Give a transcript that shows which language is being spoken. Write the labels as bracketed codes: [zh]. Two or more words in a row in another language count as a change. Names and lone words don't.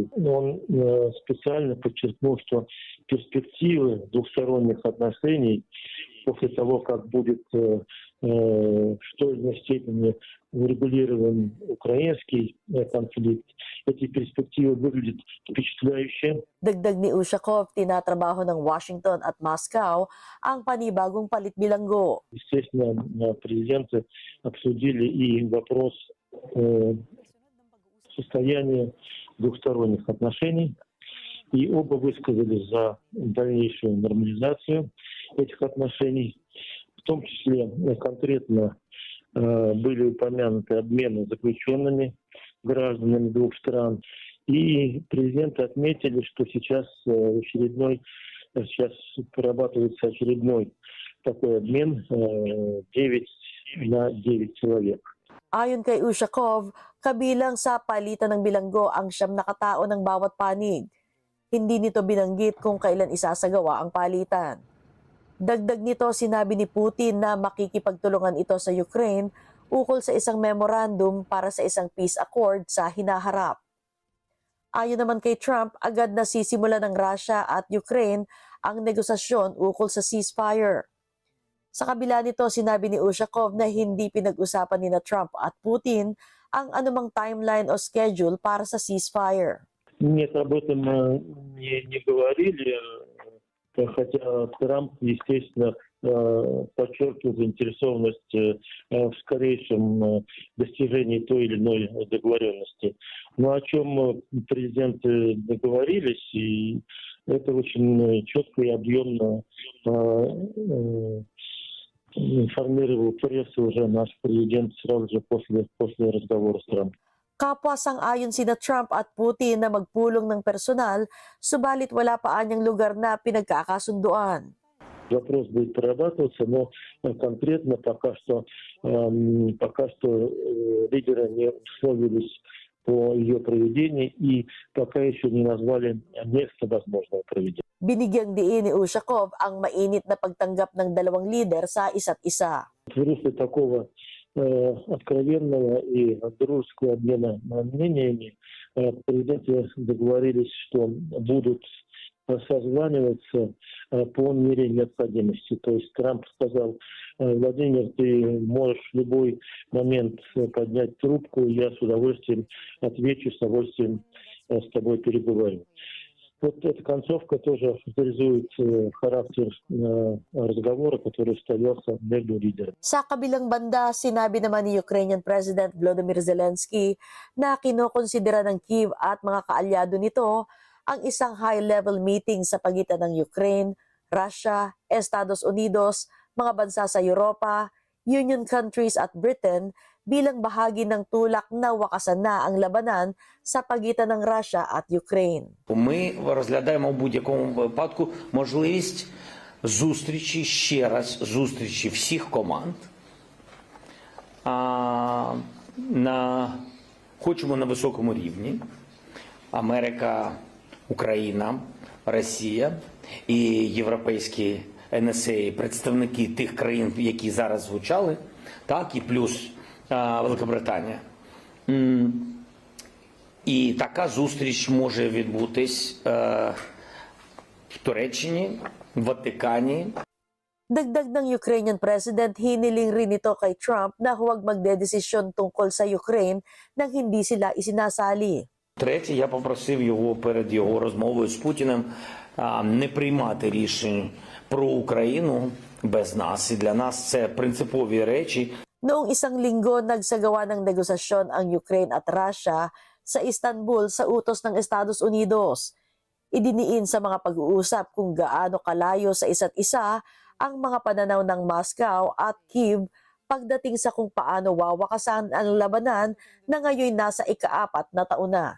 [ru] Он специально подчеркнул, что перспективы двухсторонних отношений после того, как будет в той или иной степени урегулирован украинский конфликт, эти перспективы выглядят впечатляюще. [tl] Dagdag ni Ushakov, tinatrabaho ng Washington at Moscow ang panibagong palit bilanggo. [ru] Естественно, президенты обсудили и вопрос состояния двухсторонних отношений, и оба высказались за дальнейшую нормализацию этих отношений. В том числе конкретно были упомянуты обмены заключенными гражданами двух стран. И президенты отметили, что сейчас прорабатывается очередной такой обмен 9 на 9 человек. [tl] Ayon kay Ushakov, kabilang sa palitan ng bilanggo ang 9 na katao ng bawat panig. Hindi nito binanggit kung kailan isasagawa ang palitan. Dagdag nito, sinabi ni Putin na makikipagtulungan ito sa Ukraine ukol sa isang memorandum para sa isang [en] peace accord [tl] sa hinaharap. Ayon naman kay Trump, agad na sisimula ng Russia at Ukraine ang negosasyon ukol sa ceasefire. Sa kabila nito, sinabi ni Ushakov na hindi pinag-usapan ni Trump at Putin ang anumang timeline o schedule para sa ceasefire. [ru] Нет, об этом не говорили, хотя Трамп, естественно, подчеркивал заинтересованность в скорейшем достижении той или иной договоренности. Но о чем президенты договорились, и это очень четко и объемно информировал прессу уже наш президент сразу же после разговора с Трампом. [tl] Kapwa sang-ayon sina Trump at Putin na magpulong ng personal, subalit wala pa anyang lugar na pinagkakasunduan. [ru] Вопрос будет прорабатываться, но конкретно пока что лидеры не условились по ее проведению и пока еще не назвали место возможного проведения. [tl] Binigyang diin ni Ushakov ang mainit na pagtanggap ng dalawang lider sa isa't isa. [ru] В русле такого откровенного и дружеского обмена мнениями президенты договорились, что будут созваниваться по мере необходимости. То есть Трамп сказал: Владимир, ты можешь в любой момент поднять трубку, я с удовольствием отвечу, с удовольствием с тобой переговорю. Вот эта концовка тоже характеризует характер разговора, который состоялся между лидерами. [tl] Sa kabilang banda, sinabi naman ni [en] Ukrainian President [tl] Volodymyr Zelensky na kinokonsidera ng Kyiv at mga kaalyado nito ang isang [en] high-level meeting [tl] sa pagitan ng Ukraine, Russia, Estados Unidos, mga bansa sa Europa, [en] Union countries [tl] at Britain bilang bahagi ng tulak na wakasan na ang labanan sa pagitan ng Russia at Ukraine. [uk] Ми розглядаємо в будь-якому випадку можливість ще раз зустрічі всіх команд. Хочемо на високому рівні. Америка, Україна, Росія і європейські НСА, представники тих країн, які зараз звучали, так, і плюс Великобританія. І така зустріч може відбутись в Туреччині, в Ватикані. [tl] Dagdag ng [en] Ukrainian President, [tl] hiniling rin ito kay Trump na huwag magdedesisyon tungkol sa Ukraine nang hindi sila isinasali. [uk] Третє, я попросив його перед його розмовою з Путіним не приймати рішень про Україну без нас. І для нас це принципові речі. [tl] Noong isang linggo, nagsagawa ng negosasyon ang Ukraine at Russia sa Istanbul sa utos ng Estados Unidos. Idiniin sa mga pag-uusap kung gaano kalayo sa isa't isa ang mga pananaw ng Moscow at Kyiv pagdating sa kung paano wawakasan ang labanan na ngayon nasa ika-4 na taon na.